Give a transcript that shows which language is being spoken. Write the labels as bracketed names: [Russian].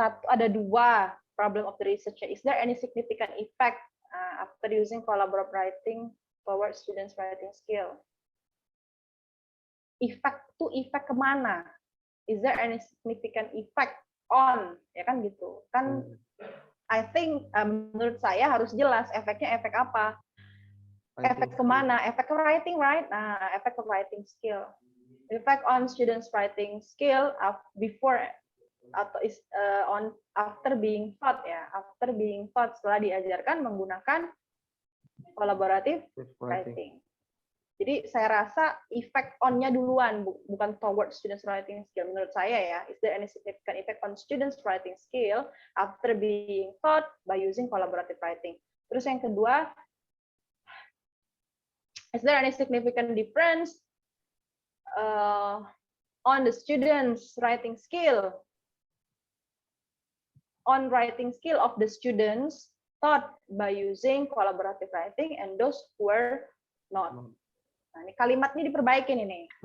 [English] Ada 2 problem of the research. Is there any significant effect after using collaborative writing towards students' writing skill? Effect kemana? Is there any significant effect on? [Indonesian] Ya kan gitu. Kan [English] I think [Indonesian] menurut saya harus jelas efeknya efek apa? Efek kemana? Efek writing, right? Nah, efek writing skill. [English] Effect on students' writing skill before atau after being taught ya, [Indonesian] setelah diajarkan menggunakan [English] collaborative writing. [Indonesian] Jadi saya rasa effect on-nya duluan, bukan toward students writing skill. Menurut saya ya, [English] is there any significant effect on students writing skill after being taught by using collaborative writing? [Indonesian] Terus yang kedua, [English] is there any significant difference on the students writing skill, on writing skill of the students taught by using collaborative writing and those who were not? [Indonesian] Nah, ini kalimat ini diperbaikin ini.